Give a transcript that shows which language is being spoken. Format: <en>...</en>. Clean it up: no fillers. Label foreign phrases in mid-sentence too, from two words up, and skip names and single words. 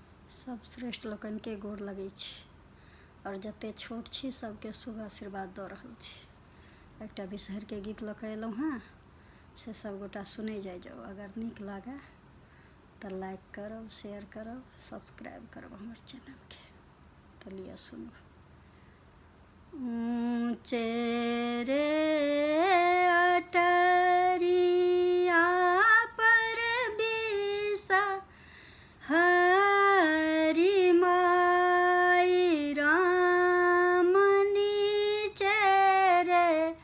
<mai>सब श्रेष्ठ लोकन के गोर लगै छी और जते छोट छी सबके शुभ आशीर्वाद दऽ रहल छी। एकटा बिषहर के गीत लऽ कऽ एलहुँ हँ, से सब गोटा सुनै जाइ जाउ। अगर नीक लागे तऽ लाइक करब, शेयर करब, सब्सक्राइब करब हमर चैनल के। तऽ लिअ सुनू। ऊँचे रे अटरिया पर बिसा हरि माई राम नीचे रे</mai>